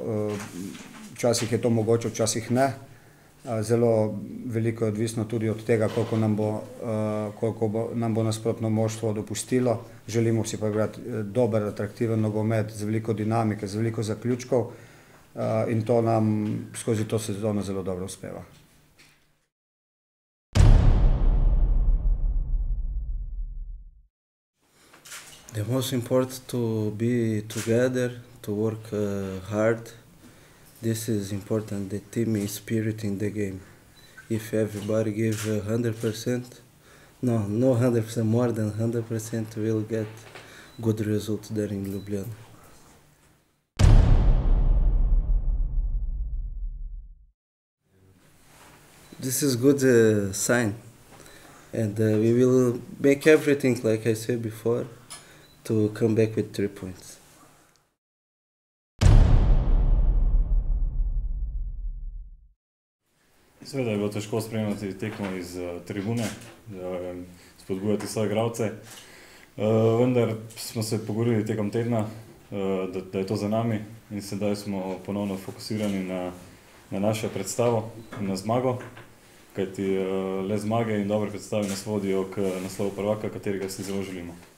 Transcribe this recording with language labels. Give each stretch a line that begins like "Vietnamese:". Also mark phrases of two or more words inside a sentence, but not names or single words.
Slovenian: Včasih je to mogoče, včasih ne. Zelo veliko je odvisno tudi od tega, koliko nam bo nasprotno moštvo dopustilo. Želimo si pa igrati dober, atraktiven nogomet z veliko dinamike, z veliko zaključkov in to nam skozi to sezono zelo dobro uspeva.
English: The most important to be together, to work hard. This is important, the team spirit in the game. If everybody give 100%, no 100%, more than 100%, we'll get good results there in Ljubljana. This is good sign, and we will make everything, like I said before, to come back with 3 points.
Slovenian: Seveda je bilo težko spremljati tekmo iz tribune, spodbujati svoje igralce, vendar smo se pogovorili tekom tedna, da je to za nami in sedaj smo ponovno fokusirani na našo predstavo in na zmago, kajti le zmage in dobre predstave nas vodijo k naslovu prvaka, katerega si zelo želimo.